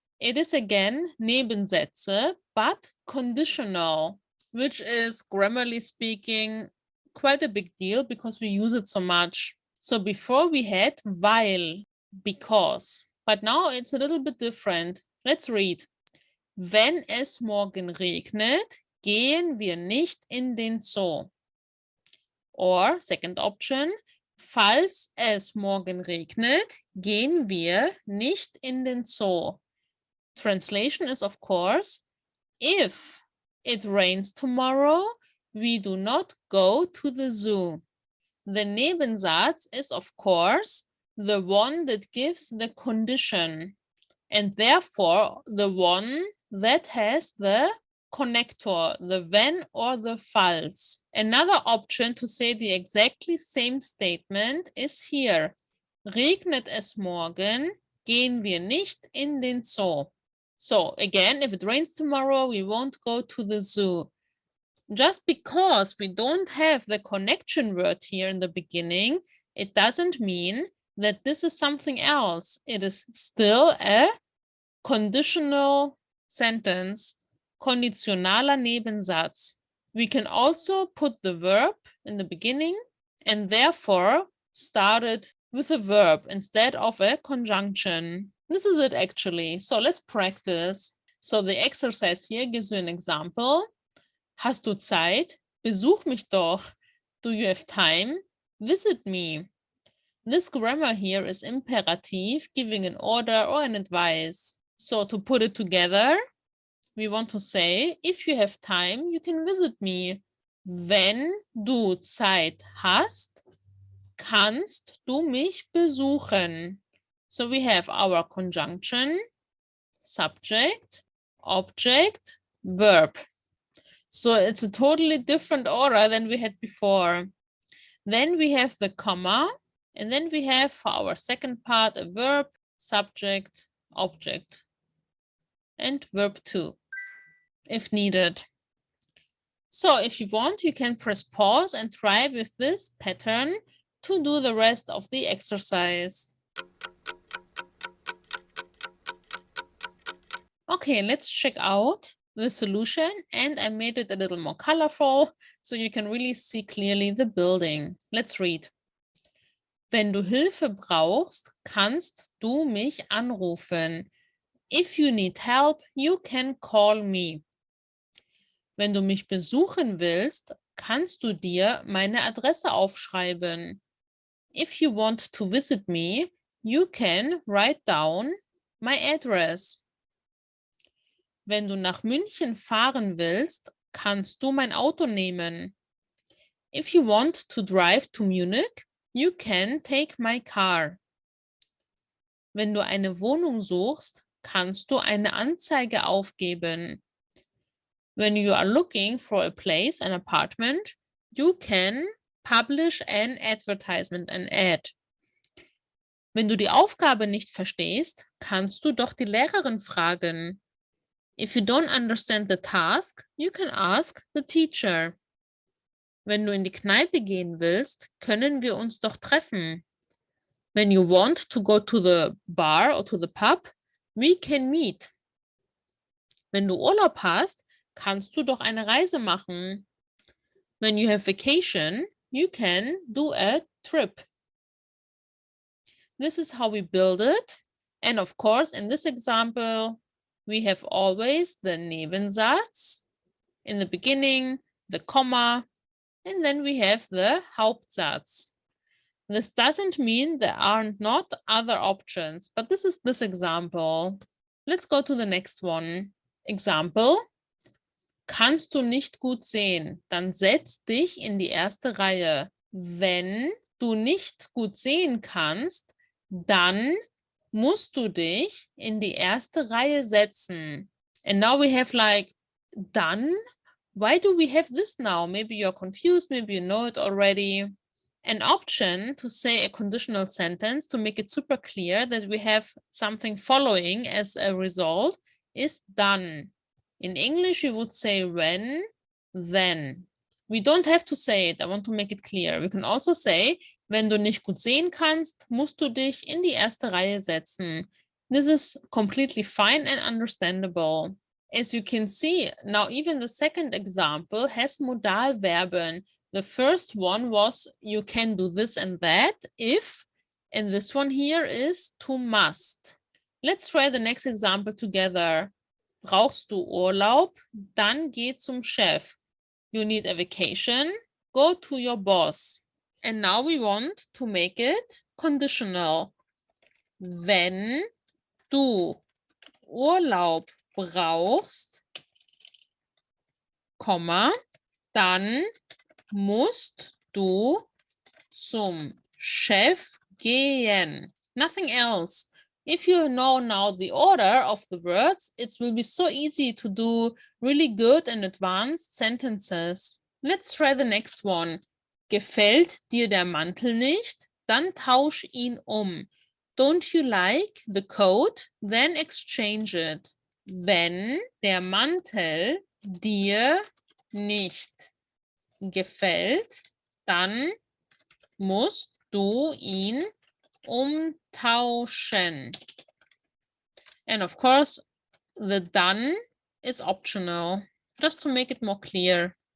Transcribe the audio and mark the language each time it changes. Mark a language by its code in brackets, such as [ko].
[en] It is again Nebensätze, but conditional, which is grammarly speaking quite a big deal because we use it so much. So before we had weil, because, but now it's a little bit different. Let's read. [de] Wenn es morgen regnet, gehen wir nicht in den Zoo. [en] Or second option, [de] falls es morgen regnet, gehen wir nicht in den Zoo. [en] Translation is, of course, if it rains tomorrow, we do not go to the zoo. The Nebensatz is, of course, the one that gives the condition, and therefore the one that has the connector, the wenn or the falls. Another option to say the exactly same statement is here. [de] Regnet es morgen, gehen wir nicht in den Zoo. [en] So again, if it rains tomorrow, we won't go to the zoo. Just because we don't have the connection word here in the beginning, it doesn't mean that this is something else. It is still a conditional sentence, konditionaler Nebensatz. We can also put the verb in the beginning and therefore start it with a verb instead of a conjunction. This is it actually. So let's practice. So the exercise here gives you an example. [de] Hast du Zeit? Besuch mich doch. [en] Do you have time? Visit me. This grammar here is imperative, giving an order or an advice. So to put it together, we want to say, if you have time, you can visit me. [de] Wenn du Zeit hast, kannst du mich besuchen. [en] So we have our conjunction, subject, object, verb. So it's a totally different order than we had before. Then we have the comma, and then we have for our second part a verb, subject, object, and verb 2, if needed. So if you want, you can press pause and try with this pattern to do the rest of the exercise. Okay, let's check out the solution, and I made it a little more colorful so you can really see clearly the building. Let's read. [de] Wenn du Hilfe brauchst, kannst du mich anrufen. [en] If you need help, you can call me. [de] Wenn du mich besuchen willst, kannst du dir meine Adresse aufschreiben. [en] If you want to visit me, you can write down my address. [de] Wenn du nach München fahren willst, kannst du mein Auto nehmen. [en] If you want to drive to Munich, you can take my car. [de] Wenn du eine Wohnung suchst, kannst du eine Anzeige aufgeben. [en] When you are looking for a place, an apartment, you can publish an advertisement, an ad. [de] Wenn du die Aufgabe nicht verstehst, kannst du doch die Lehrerin fragen. [en] If you don't understand the task, you can ask the teacher. [de] Wenn du in die Kneipe gehen willst, können wir uns doch treffen. [en] When you want to go to the bar or to the pub, we can meet. [de] Wenn du Urlaub hast, kannst du doch eine Reise machen. [en] When you have vacation, you can do a trip. This is how we build it. And of course, in this example, we have always the Nebensatz in the beginning, the comma, and then we have the Hauptsatz. This doesn't mean there are not other options, but this is this example. Let's go to the next one. Example. [de] Kannst du nicht gut sehen, dann setz dich in die erste Reihe. Wenn du nicht gut sehen kannst, dann musst du dich in die erste Reihe setzen. [en] And now we have like, done? Why do we have this now? Maybe you're confused, maybe you know it already. An option to say a conditional sentence to make it super clear that we have something following as a result is done. In English, we would say when, then. We don't have to say it. I want to make it clear. We can also say, [de] wenn du nicht gut sehen kannst, musst du dich in die erste Reihe setzen. [en] This is completely fine and understandable. As you can see, now even the second example has Modalverben. The first one was you can do this and that if, and this one here is to must. Let's try the next example together. [de] Brauchst du Urlaub? Dann geh zum Chef. [en] You need a vacation? Go to your boss. And now we want to make it conditional. [de] Wenn du Urlaub brauchst, Komma, dann musst du zum Chef gehen. [en] Nothing else. If you know now the order of the words, it will be so easy to do really good and advanced sentences. Let's try the next one. [de] Gefällt dir der Mantel nicht? Dann tausch ihn um. [en] Don't you like the coat? Then exchange it. [de] Wenn der Mantel dir nicht gefällt, dann musst du ihn umtauschen. [en] And of course, the done is optional, just to make it more clear.